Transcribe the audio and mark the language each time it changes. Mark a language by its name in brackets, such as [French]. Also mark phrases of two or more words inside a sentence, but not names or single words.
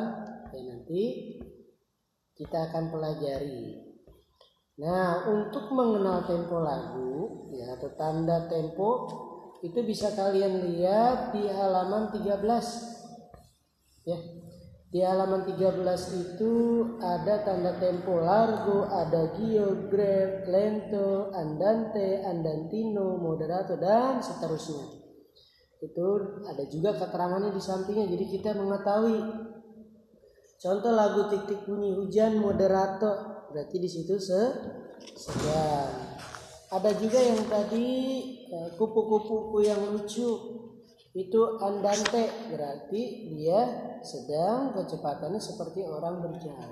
[Indonesian] Ya, nanti kita akan pelajari. Nah, untuk mengenal tempo lagu ya atau tanda tempo itu bisa kalian lihat di halaman 13. Ya. Di halaman 13 itu ada tanda tempo [Italian] largo, adagio, grave, lento, andante, andantino, moderato [Indonesian] dan seterusnya. Itu ada juga keterangannya di sampingnya, jadi kita mengetahui. Contoh lagu tik-tik bunyi hujan moderato, berarti di situ sedang. Ada juga yang tadi kupu-kupu yang lucu, itu andante, berarti dia sedang, kecepatannya seperti orang berjalan.